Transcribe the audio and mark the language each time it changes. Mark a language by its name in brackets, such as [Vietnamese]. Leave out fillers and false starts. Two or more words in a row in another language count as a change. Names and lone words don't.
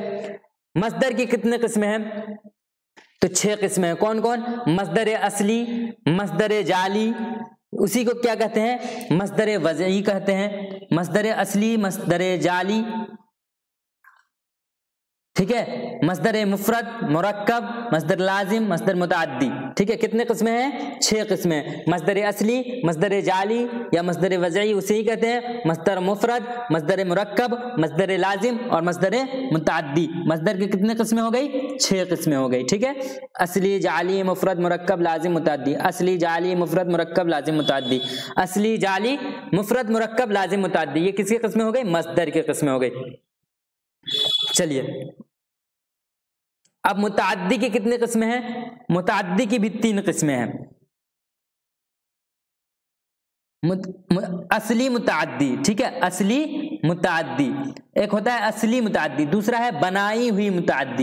[Urdu] مصدر کی کتنے قسمیں ہیں، تو 6 قسمیں ہیں، کون کون، مصدر اصلی، مصدر جعلی، اسی کو کیا کہتے ہیں، مصدر وضعی کہتے ہیں، مصدر اصلی، مصدر جعلی، ٹھیک ہے، مصدر مفرد، مرکب، مصدر لازم، مصدر متعدی. ٹھیک ہے، کتنے قسمیں ہیں؟ 6 قسمیں. مصدر اصلی، مصدر جعلی یا مصدر وضعی اسے ہی کہتے ہیں. مصدر مفرد، مصدر مرکب، مصدر لازم اور مصدر متعدی. مصدر کی کتنے قسمیں ہو گئی؟ 6 قسمیں ہو گئی. ٹھیک ہے، اصلی، جعلی، مفرد، مرکب، لازم، متعدی. اصلی، جعلی، مفرد، مرکب، لازم، متعدی. اصلی، جعلی، مفرد، مرکب، لازم، متعدی. یہ کس کی قسمیں ہو گئی؟ مصدر کی قسمیں ہو گئی. چلیے اب متعدی کی کتنے قسمیں ہیں؟ متعدی کی بھی 3 قسمیں ہیں. اصلی متعدی. ٹھیک ہے، اصلی متعدی ایک ہوتا ہے اصلی متعدی، دوسرا ہے بنائی ہوئی متعدی.